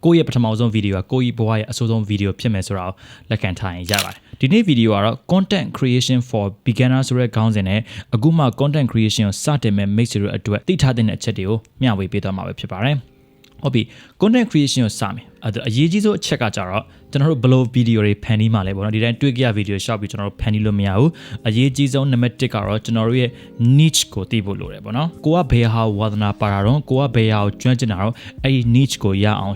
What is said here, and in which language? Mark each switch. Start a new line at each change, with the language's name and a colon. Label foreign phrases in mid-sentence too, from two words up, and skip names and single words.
Burmese: ကိုယ့်ရဲ့ပထမဆုံး video ကကိုယ့်ရဲ့ဘဝရဲ့အဆိုးဆုံး video ဖြစ်မယ်ဆိုတာကိုလက်ခံထားရင်ရပါတယ်ဒီနေ့ video ကတော့
English: content creation for beginner
Burmese: ဆိုတဲ့ခေါင်းစဉ်နဲ့အခုမှ
English: content creation
Burmese: ကိုစတင်မဲ့မိတ်ဆွေတို့အတွက်သိထားတဲ့အချက်တွေကိုမျှဝေပေးသွားမှာပဲဖြစ်ပါတယ်ဟုတ်ပြီ
English: content creation
Burmese: ကိုစမယ်အရေးကြီးဆုံးအချက်ကကြတော့ကျွန်တော်တို့ဘယ်လို video တွေဖန်တီးမှလဲပေါ့နော်ဒီတိုင်းတွေ့ကြရ video ရှောက်ပြီးကျွန်တော်တို့ဖန်တီးလို့မရဘူးအရေးကြီးဆုံး number 1ကတော့ကျွန်တော်တို့ရဲ့ niche ကိုသိဖို့လိုတယ်ပေါ့နော်ကိုကဘယ်ဟာဝါသနာပါတာတော့ကိုကဘယ်ဟာကိုကျွမ်းကျင်တာတော့အဲ့ဒီ niche ကိုရအောင်